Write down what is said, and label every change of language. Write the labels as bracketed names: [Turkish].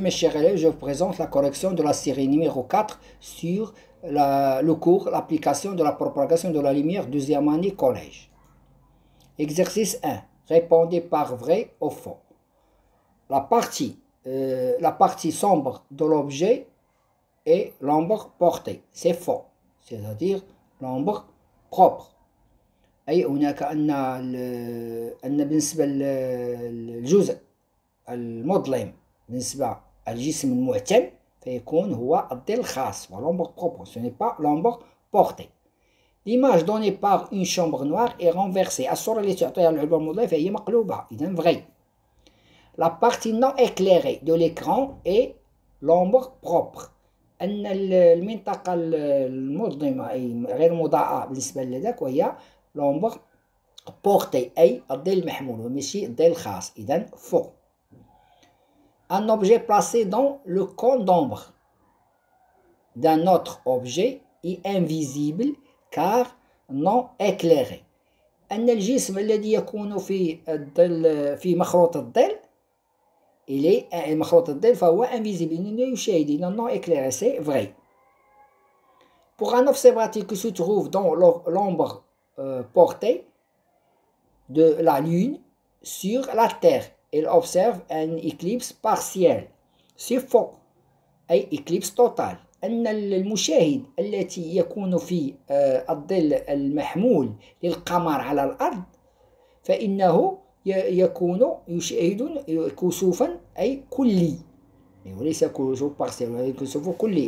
[French] Mes chers élèves, je vous présente la correction de la série numéro 4 sur le cours, l'application de la propagation de la lumière, deuxième année collège. Exercice 1. Répondez par vrai ou faux. La partie sombre de l'objet est l'ombre portée. C'est faux, c'est-à-dire l'ombre propre. [Arabic] أي هناك أن بالنسبة للجزء المظلم بالنسبة للجسم المعتم فيكون هو الظل الخاص وال [French] ombre propre, ce n'est pas l'ombre portée. L'image donnée par une chambre noire est renversée. [Arabic] الصورة اللي تعطيها العلبة المظلمة فهي مقلوبة، إذن vrai. [French] La partie non éclairée de l'écran est l'ombre propre. [Arabic] أن المنطقة المظلمة أي غير مضاءة بالنسبة لذاك وهي l'ombre portée أي الظل المحمول وماشي الظل الخاص، إذن faux. [French] Un objet placé dans le cône d'ombre d'un autre objet est invisible car non éclairé. [Arabic] أن الجسم الذي يكون في مخروط الظل مخروط الظل فهو [French] invisible, il ne [Arabic] يشاهد, [French] il non éclairé, c'est vrai. Pour un observateur qui se trouve dans l'ombre portée de la Lune sur la Terre, il observe un éclipse partiel. C'est faux. أي éclipse total. [Arabic] أن المشاهد التي يكون في الظل المحمول للقمر على الأرض فإنه يشاهد كسوفا أي كلي وليس كسوف partiel, ولكن كسوف كلي.